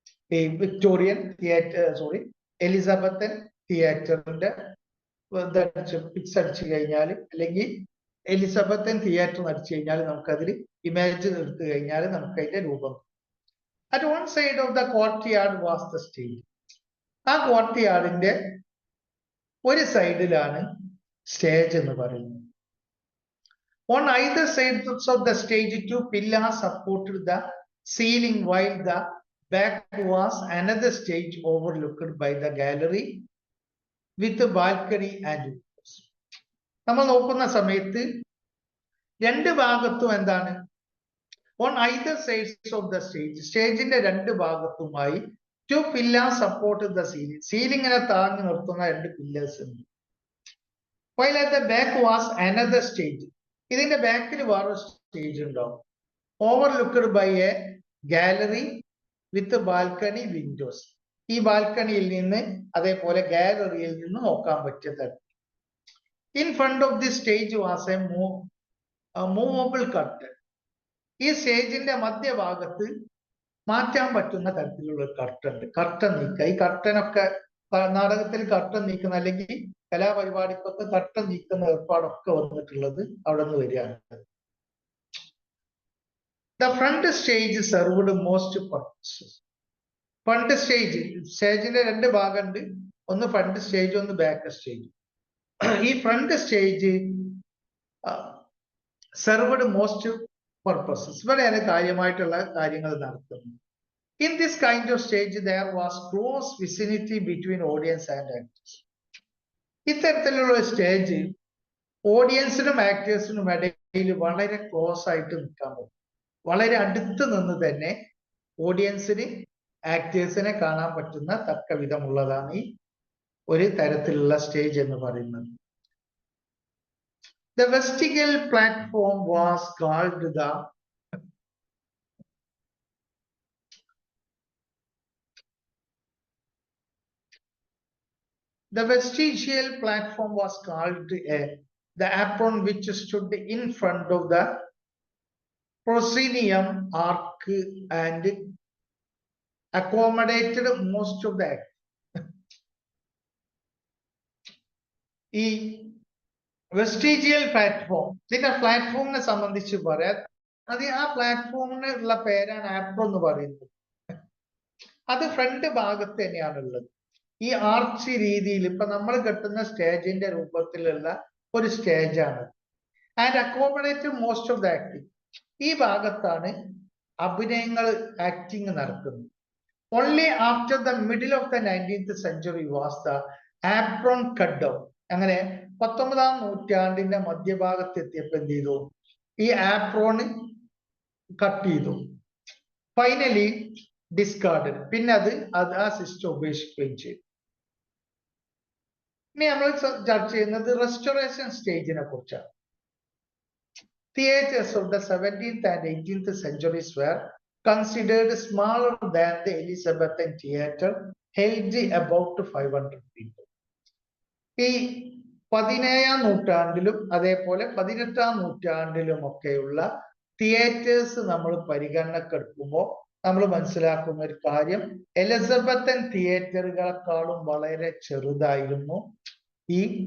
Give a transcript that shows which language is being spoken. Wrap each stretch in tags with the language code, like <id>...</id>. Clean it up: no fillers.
<ml>ഈ Victorian theatre, Elizabethan തിയേറ്ററിന്റെ pics അടിച്ചു കഴിഞ്ഞാൽ, അല്ലെങ്കിൽ എലിസബത്തൻ തിയേറ്റർ അടിച്ചു കഴിഞ്ഞാൽ നമുക്കതിൽ ഇമേജ് എടുത്തു കഴിഞ്ഞാൽ നമുക്ക് അതിന്റെ രൂപം.</ml> <en>At one side of the courtyard was the stage.</en> <ml>ആ കോർട്ട്യാർഡിന്റെ ഒരു സൈഡിലാണ് സ്റ്റേജ് എന്ന് പറയുന്നത്.</ml> <en>On either sides of the stage, 2 pillars supported the ceiling, while the back was another stage overlooked by the gallery with a balcony and windows.</en> <ml>നമ്മൾ നോക്കുന്ന സമയത്ത് രണ്ട് ഭാഗത്തും എന്താണ്?</ml> <en>On either sides of the stage,</en> <ml>സ്റ്റേജിന്റെ രണ്ട് ഭാഗത്തുമായി</ml> <en>2 pillars supported the ceiling.</en> <ml>സീലിങ്ങിനെ താങ്ങി നിർത്തുന്ന 2 pillars ഉണ്ട്.</ml> <en>While at the back was another stage.</en> <ml>ഇതിന്റെ ബാക്കിൽ വേറെ സ്റ്റേജ് ഉണ്ടാവും.</ml> <en>Overlooked by a gallery with balcony windows.</en> <ml>ഈ ബാൽക്കണിയിൽ നിന്ന് അതേപോലെ ഗാലറിയിൽ നിന്ന് നോക്കാൻ പറ്റിയ തരത്തിൽ.</ml> <en>In front of the stage was a movable curtain.</en> <ml>ഈ സ്റ്റേജിന്റെ മധ്യഭാഗത്ത് മാറ്റാൻ പറ്റുന്ന തരത്തിലുള്ള ഒരു കർട്ടൻ ഉണ്ട്. കർട്ടൻ നീക്കുക. ഈ കർട്ടനൊക്കെ നാടകത്തിൽ കർട്ടൻ നീക്കുന്ന, അല്ലെങ്കിൽ കലാപരിപാടിക്കൊക്കെ കർട്ടൻ നീക്കുന്ന ഏർപ്പാടൊക്കെ വന്നിട്ടുള്ളത് അവിടെ നിന്ന് വരികയാണ്.</ml> <en>The front stage served most purposes.</en> <ml>Front stage, സ്റ്റേജിന്റെ 2 ഭാഗമുണ്ട്, ഒന്ന് ഫ്രണ്ട് സ്റ്റേജ്, ഒന്ന് ബാക്ക് സ്റ്റേജ്. ഈ</ml> <en>front stage served most purposes,</en> <ml>ഇവിടെയാണ് കാര്യമായിട്ടുള്ള കാര്യങ്ങൾ നടത്തുന്നത്.</ml> <en>In this kind of stage, there was close vicinity between audience and actors.</en> <ml>ഇത്തരത്തിലുള്ള സ്റ്റേജ് ഓഡിയൻസിനും ആക്ടേഴ്സിനും ഇടയിൽ വളരെ ക്ലോസ് ആയിട്ട് നിൽക്കാൻ പറ്റും. വളരെ അടുത്ത് നിന്ന് തന്നെ ഓഡിയൻസിന് ആക്ടേഴ്സിനെ കാണാൻ പറ്റുന്ന തക്ക വിധമുള്ളതാണ് ഈ ഒരു തരത്തിലുള്ള സ്റ്റേജ് എന്ന് പറയുന്നത്.</ml> <en>The vestibule platform was called the vestigial platform was called the apron, which stood in front of the proscenium arc and accommodated most of the act.</en> <ml>ഈ വെസ്റ്റിജിയൽ പ്ലാറ്റ്ഫോം, ഇതിന്റെ പ്ലാറ്റ്ഫോമിനെ സംബന്ധിച്ച് പറയാം. അത് ആ പ്ലാറ്റ്ഫോമിനുള്ള പേരാണ് ആപ്രോൺ എന്ന് പറയുന്നത്. അത് ഫ്രണ്ട് ഭാഗത്ത് തന്നെയാണുള്ളത്. ഈ ആർച്ച് രീതിയിൽ ഇപ്പൊ നമ്മൾ കെട്ടുന്ന സ്റ്റേജിന്റെ രൂപത്തിലുള്ള ഒരു സ്റ്റേജാണ്.</ml> <en>and accommodate most of the acting,</en> <ml>ഈ ഭാഗത്താണ് അഭിനയങ്ങൾ, ആക്ടിങ് നടക്കുന്നത്.</ml> <en>Only after the middle of the 19th century was the apron cut down.</en> <ml>അങ്ങനെ 19ാം നൂറ്റാണ്ടിന്റെ മധ്യഭാഗത്ത് എത്തിയപ്പോ എന്ത് ചെയ്തു? ഈ ആപ്രോൺ കട്ട് ചെയ്തു.</ml> <en>finally discarded,</en> <ml>പിന്നെ അത് ആ സിസ്റ്റം ഉപേക്ഷിക്കുകയും ചെയ്തു. ഇനി നമ്മൾ ചർച്ച ചെയ്യുന്നത് റെസ്റ്റോറേഷൻ സ്റ്റേജിനെ കുറിച്ചാണ്.</ml> <en>Theatres of the 17th and 18th centuries were considered smaller than the Elizabethan theatre, held about 500 people.</en> <ml>ഈ 17ാം നൂറ്റാണ്ടിലും അതേപോലെ 18ാം നൂറ്റാണ്ടിലും ഒക്കെയുള്ള തിയേറ്റേഴ്സ് നമ്മൾ പരിഗണനക്കെടുക്കുമ്പോൾ നമ്മൾ മനസ്സിലാക്കുന്ന ഒരു കാര്യം, എലിസബത്തൻ തിയേറ്ററുകളെക്കാളും വളരെ ചെറുതായിരുന്നു ഈ</ml>